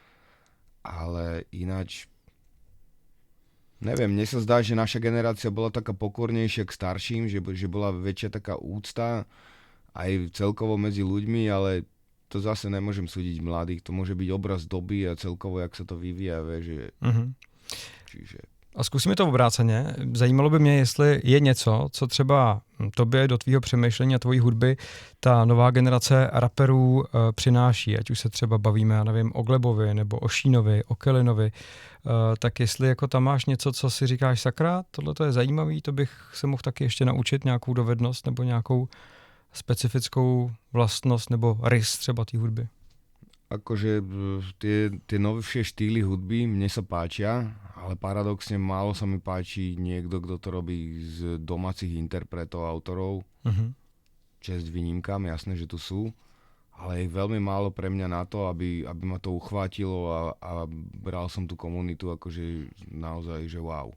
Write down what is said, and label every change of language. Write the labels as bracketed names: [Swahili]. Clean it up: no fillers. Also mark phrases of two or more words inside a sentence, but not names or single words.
[Slovak] Ale ináč, neviem, mne sa zdá, že naša generácia bola taká pokornejšia k starším, že bola väčšia taká úcta aj celkovo medzi ľuďmi, ale to zase nemôžem súdiť mladých, to môže byť obraz doby a celkovo, jak sa to vyvíja, že... Čiže... [Czech] A zkusíme to obráceně. Zajímalo by mě, jestli je něco, co třeba tobě do tvýho přemýšlení a tvojí hudby ta nová generace raperů přináší. Ať už se třeba bavíme, já nevím, o Glebovi, nebo o Šínovi, o Kelinovi. Tak jestli jako tam máš něco, co si říkáš, sakra, tohle to je zajímavý, to bych se mohl taky ještě naučit, nějakou dovednost nebo nějakou specifickou vlastnost nebo rys třeba té hudby. [Slovak] Akože tie novšie štýly hudby mne sa páčia, ale paradoxne málo sa mi páči niekto, kto to robí z domácich interpretov, autorov. Česť výnimkám, jasné, že tu sú, ale je veľmi málo pre mňa na to, aby ma to uchvátilo a bral som tú komunitu akože naozaj, že wow.